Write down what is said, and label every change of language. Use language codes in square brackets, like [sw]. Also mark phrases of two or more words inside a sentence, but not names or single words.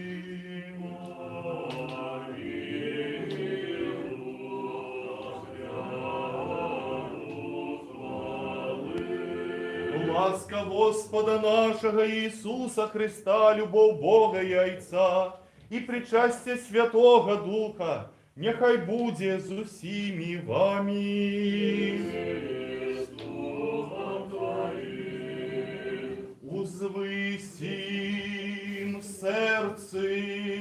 [ru] Ласка Господа нашего Иисуса Христа, любовь Бога и Отца, и причастие Святого Духа, [uk] нехай буде з усіми вами. Узвисім в серці.